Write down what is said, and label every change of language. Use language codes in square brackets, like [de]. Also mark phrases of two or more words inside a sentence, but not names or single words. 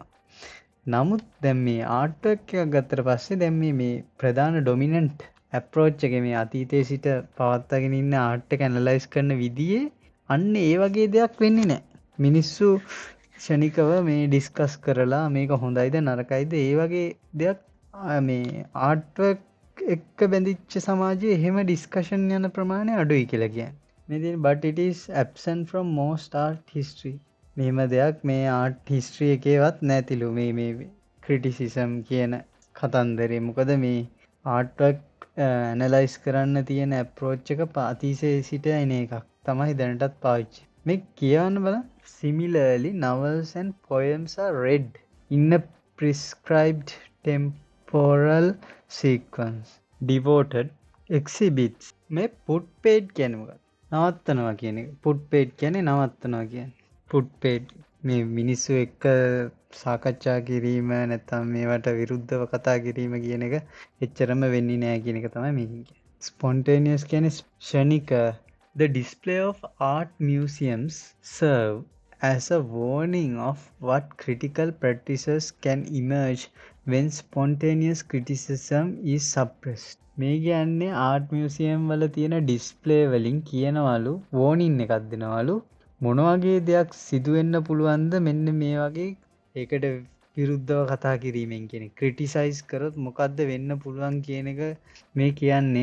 [si] නමුත් දැන් මේ [en] art work [si] එකක් ගත්තට පස්සේ දැන් මේ ප්‍රධාන [en] dominant approach [si] එකේ මේ අතීතයේ සිට පවත්වාගෙන ඉන්න ආර්ට් එක ඇනලයිස් කරන විදිහේ අන්න ඒ වගේ දෙයක් වෙන්නේ නැහැ. මිනිස්සු ක්ෂණිකව මේ ඩිස්කස් කරලා මේක හොඳයිද නරකයිද ඒ වගේ දෙයක් මේ [en] art work [si] එක්ක බැඳිච්ච සමාජයේ එහෙම ඩිස්කෂන් යන ප්‍රමාණය අඩුයි කියලා කියන්නේ. මේ තියෙන [en] but it is absent from most art history. [si] මෙහෙම දෙයක් මේ [en] art history [si] එකේවත් නැතිලු මේ ක්‍රිටිසිසම් කියන කතන්දරේ. මොකද මේ [en] art work analyse [si] කරන්න තියෙන අප්‍රෝච් එක අතීතයේ සිට එන එකක් තමයි දැනටත් පාවිච්චි. මේ කියවන්න බලන්න. [en] Similarly, novels and poems are read in a prescribed temporal sequence. Devoted exhibits. මේ put paid [si] කියන්නේ මොකක්ද? නවත්තනවා කියන එක. [en] put paid [si] කියන්නේ නවත්තනවා කියන්නේ. [en] put paid [si] මේ මිනිස්සු එක්ක සාකච්ඡා කිරීම නැත්නම් මේවට විරුද්ධව කතා කිරීම කියන එක එච්චරම වෙන්නේ නැහැ කියන එක තමයි මේකෙන් කියන්නේ. Spontaneous කියන්නේ ක්ෂණික. [en] The display of art museums serve as a warning of what critical practices can emerge when spontaneous criticism is suppressed. [si] මේ කියන්නේ [en] art museum [si] වල තියෙන ඩිස්ප්ලේ වලින් කියනවලු වෝනින් එකක් දෙනවලු මොන වගේ දෙයක් සිදු වෙන්න පුළුවන්ද මෙන්න මේ වගේ ඒකට විරුද්ධව කතා කිරීමෙන් කියන්නේ ක්‍රිටිසයිස් කරොත් මොකද්ද වෙන්න පුළුවන් කියන එක මේ කියන්නේ.